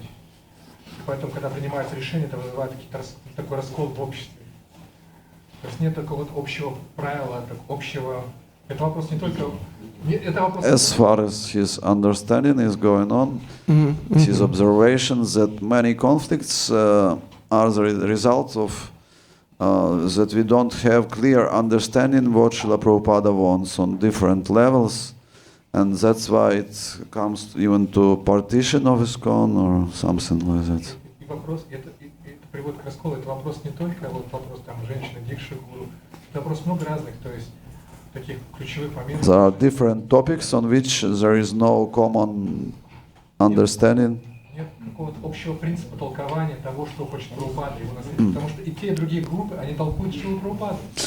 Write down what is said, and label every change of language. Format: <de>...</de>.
<ru>И поэтому, когда принимается решение, это вызывает такой раскол в обществе. То есть нет такого общего правила, общего... Это вопрос не только... Это вопрос...</ru> <en>As far as his understanding is going on, his observations that many conflicts are the result of that we don't have clear understanding what Srila Prabhupada wants on different levels, and that's why it comes even to partition of ISKCON or something like that.</en> <ru>И вопрос, это приводит к расколу, это вопрос не только вопрос там женщины, дикши, гуру, это вопрос много разных, то есть таких ключевых моментов.</ru> <en>There are different topics on which there is no common understanding.</en> <ru>Нет какого-то общего принципа толкования того, что хочет Прабхупада, его наследие. Потому что и те, и другие группы, они толкуют Шрилу Прабхупаду.</ru>